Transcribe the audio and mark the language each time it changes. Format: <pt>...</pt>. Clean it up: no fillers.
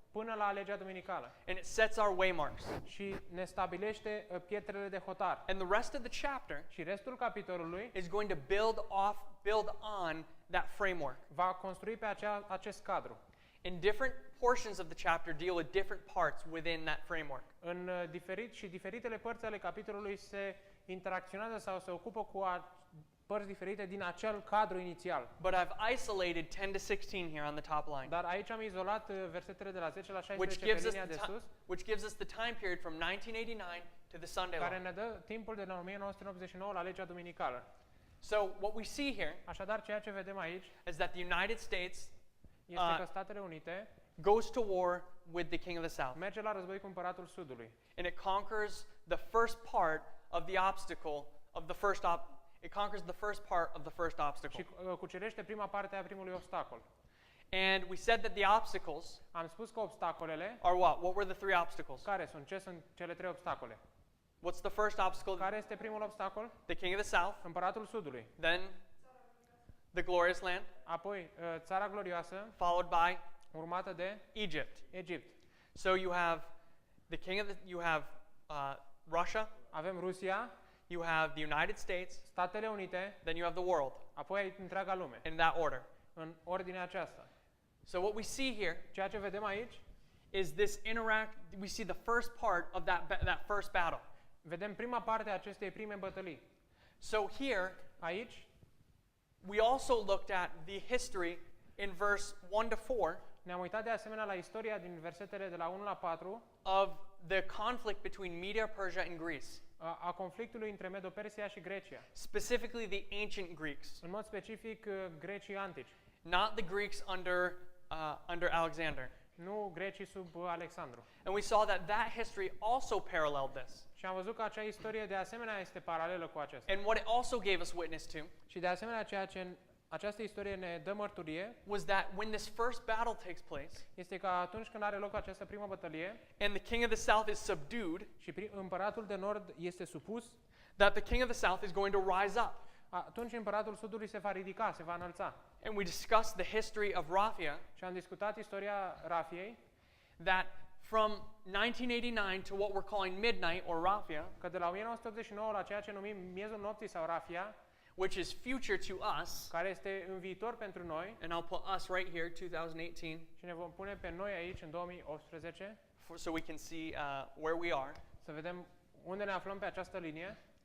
<ro>până la legea duminicală</ro> <en>And it sets our waymarks.</en> <ro>și ne stabilește pietrele de hotar.</ro> <en>And the rest of the chapter</en> <ro>Și restul capitolului</ro> <en>is going to build on that framework.</en> <ro>va construi pe acest cadru.</ro> <en>And different portions of the chapter deal with different parts within that framework.</en> <ro>În diferitele părți ale capitolului se interacționează sau se ocupă cu părți diferite din acel cadru inițial.</ro> <en>But I've isolated 10 to 16 here on the top line.</en> <ro>Dar aici am izolat versetele de la 10 la 16 pe linia de sus,</ro> <en>which gives us the time period from 1989 to the Sunday law.</en> <ro>care ne dă timpul de la 1989 la legea duminicală.</ro> <en>So what we see here</en> <ro>Așadar, ceea ce vedem aici</ro> <en>is that the United States</en> <ro>este că Statele Unite</ro> <en>goes to war with the king of the south.</en> <ro>merge la război cu împăratul Sudului.</ro> <en>And it conquers the first part of the obstacle of the first it conquers the first part of the first obstacle.</en> <ro>Și cucerește prima parte a primului obstacol.</ro> <en>And we said that the obstacles</en> <ro>Am spus că obstacolele</ro> <en>are what? What were the three obstacles?</en> <ro>care sunt? Ce sunt cele trei obstacole?</ro> <en>What's the first obstacle?</en> <ro>Care este primul obstacol?</ro> <en>The king of the south.</en> <ro>Împăratul Sudului.</ro> <en>Then the glorious land,</en> <ro>Apoi țara glorioasă,</ro> <en>followed by</en> <ro>urmată de</ro> <en>Egypt.</en> <ro>Egipt.</ro> <en>So you have the king of you have Russia,</en> <ro>Avem Rusia,</ro> <en>you have the United States,</en> <ro>Statele Unite,</ro> <en>then you have the world</en> <ro>apoi ai întreaga lume,</ro> <en>in that order.</en> <ro>în ordinea aceasta.</ro> <en>So what we see here</en> <ro>Ceea ce vedem aici,</ro> <en>is this we see the first part of that first battle.</en> <ro>vedem prima parte a acestei prime bătălii.</ro> <en>So here</en> <ro>Aici</ro> <en>we also looked at the history in verse 1 to 4</en> <ro>ne-am uitat de asemenea la istoria din versetele de la 1 la 4</ro> <en>of the conflict between Media, Persia, and Greece.</en> <ro>a conflictului între Medo-Persia și Grecia.</ro> <en>Specifically the ancient Greeks,</en> <ro>În mod specific grecii antici,</ro> <en>not the Greeks under Alexander.</en> <ro>nu grecii sub Alexandru.</ro> <en>And we saw that history also paralleled this.</en> <ro>Și am văzut că acea istorie de asemenea este paralelă cu aceasta.</ro> <en>And what it also gave us witness to</en> <ro>Și de asemenea ceea ce această istorie ne dă mărturie</ro> <en>was that when this first battle takes place</en> <ro>este că atunci când are loc această primă bătălie</ro> <en>and the king of the south is subdued,</en> <ro>și împăratul de nord este supus,</ro> <en>that the king of the south is going to rise up.</en> <ro>atunci împăratul sudului se va ridica, se va înălța.</ro> <en>And we discussed the history of Raphia,</en> <ro>Și am discutat istoria Rafiei,</ro> <en>that from 1989 to what we're calling midnight or Raphia,</en> <ro>că de la 1989 la ceea ce numim miezul nopții sau Rafia,</ro> <en>which is future to us,</en> <ro>care este în viitor pentru noi,</ro> <en>and I'll put us right here, 2018,</en> <ro>și ne vom pune pe noi aici în 2018,</ro> <en>so we can see where we are,</en> <ro>să vedem unde ne aflăm pe această linie,</ro>